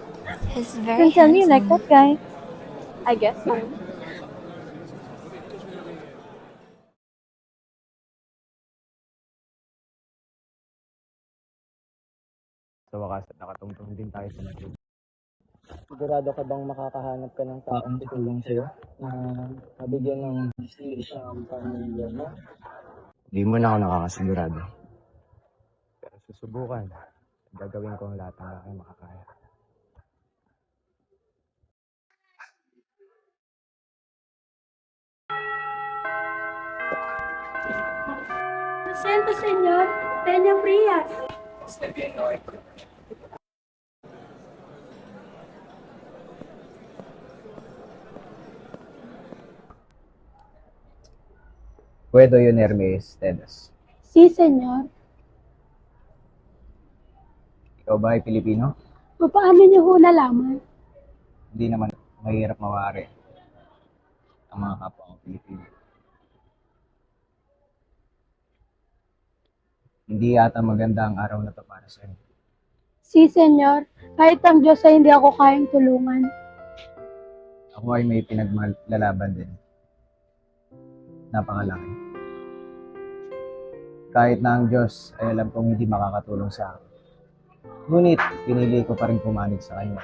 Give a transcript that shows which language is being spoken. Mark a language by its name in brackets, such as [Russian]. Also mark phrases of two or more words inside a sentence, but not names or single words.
[English] He's very Don't tell me you like handsome. that guy. I guess so. [Filipino] Sa wakas at nakatungtong din tayo sa natin. Sigurado ka bang makakahanap ka ng taong tutulong sa'yo na mabigyan ng isang pamilya mo? Hindi mo na ako nakakasigurado. Pero susubukan. Gagawin ko ang lahat ng aking makakaya. [Spanish] Lo siento, señor. Peña Frias. Puedo unirme ustedes. Sí, señor. [Filipino] Ikaw ba ay Pilipino? Paano niyo ho nalaman? Hindi naman mahirap mawari ang mga kapwa ko Pilipino. Hindi yata maganda ang araw na to para sa iyo. [Spanish] Sí, señor. [Filipino] Kahit ang Diyos ay hindi ako kayang tulungan. Ako ay may pinaglalaban din. Napakalaki. Kahit na ang Diyos ay alam kong hindi makakatulong sa akin. Ngunit pinili ko pa rin pumanig sa Kanya.